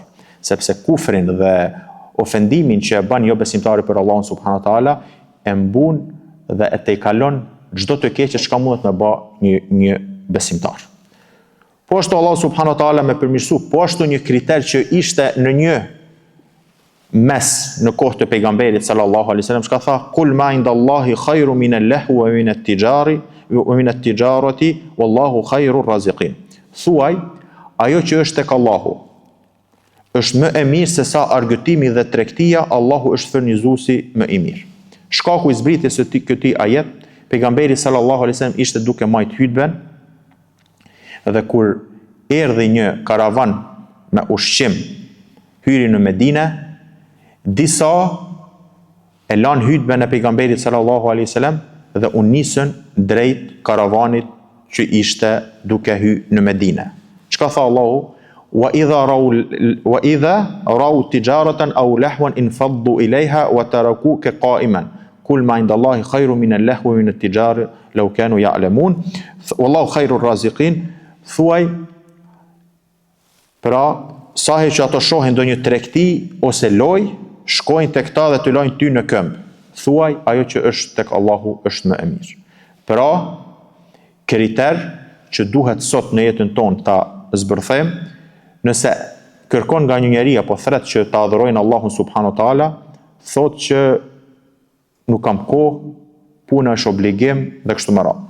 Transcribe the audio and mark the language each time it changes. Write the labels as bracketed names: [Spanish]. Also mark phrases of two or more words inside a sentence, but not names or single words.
[Albanian] Sepse kufrin dhe ofendimin që e ban jo besimtari për Allahun [Arabic] سبحانه وتعالى [Albanian] e mbun dhe e tejkalon çdo të keqe çka mundet me bë një besimtar. Po ashtu [Arabic] الله سبحانه وتعالى [Albanian] me përmirësu, po ashtu një kriter që ishte në një mes në kohë të pejgamberit [Arabic] صلى الله عليه وسلم, [Albanian] çka tha, [Arabic] قل ما عند الله خير من اللهو ومن التجارة والله خير الرازقين. [Albanian] Thuaj, ajo që është tek Allahu është më e mirë se sa argëtimi dhe tregtia, Allahu është furnizuesi më i mirë. Shkaku i zbritjes së këtij ajet, pejgamberi [Arabic] صلى الله عليه وسلم [Albanian] ishte duke majt hutben, dhe kur erdhi një karavan me ushqim hyri në Medinë, disa e lanë hutben e pejgamberit [Arabic] صلى الله عليه وسلم [Albanian] dhe u nisën drejt karavanit që ishte duke hyrë në Medinë. Çka tha Allahu? [Arabic] وإذا رأوا تجارة أو لهوا انفضوا إليها وتركوك قائما. قل ما عند الله خير من اللهو ومن التجارة لو كانوا يعلمون. والله خير الرازقين. [Albanian] Thuaj, pra, sahi që ato shohin ndonjë tregti ose loj, shkojnë tek ta dhe të lojnë ty në këmbë. Thuaj, ajo që është tek Allahu është më e mirë. Pra, kriter që duhet sot në jetën tonë ta zbërthejmë, nëse kërkon nga një njeri apo thret që ta adhurojnë Allahun [Arabic] سبحانه وتعالى, [Albanian] thot që nuk kam kohë, puna është obligim dhe kështu me radhë.